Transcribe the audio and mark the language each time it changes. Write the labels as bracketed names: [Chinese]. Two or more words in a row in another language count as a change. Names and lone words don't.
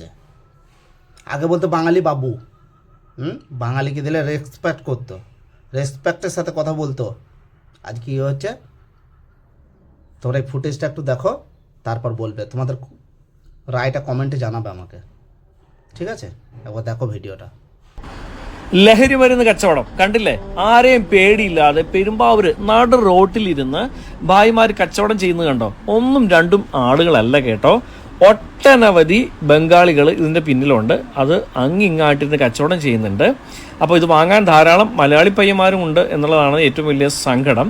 [Bangla] আগে বলতো বাঙালি বাবু, বাঙালিকে দিলে রেসপেক্ট করতো, রেসপেক্টের সাথে কথা বলতো। আজকে কী হচ্ছে, তোমরা এই ফুটেজটা একটু দেখো, তারপর বলবে, তোমাদের রায়টা কমেন্টে জানাবে আমাকে, ঠিক আছে? একবার দেখো ভিডিওটা। [Malayalam] ലഹരി മരുന്ന് കച്ചവടം കണ്ടില്ലേ? ആരെയും പേടിയില്ലാതെ പെരുമ്പാവൂര് നടു റോട്ടിലിരുന്ന് ഭായിമാര് കച്ചവടം ചെയ്യുന്നത് കണ്ടോ? ഒന്നും രണ്ടും ആളുകളല്ല കേട്ടോ, ഒട്ടനവധി ബംഗാളികൾ ഇതിന്റെ പിന്നിലുണ്ട്. അത് അങ്ങിങ്ങായിട്ടിരുന്ന് കച്ചവടം ചെയ്യുന്നുണ്ട്. അപ്പോൾ ഇത് വാങ്ങാൻ ധാരാളം മലയാളി പയ്യന്മാരും ഉണ്ട് എന്നുള്ളതാണ് ഏറ്റവും വലിയ സങ്കടം.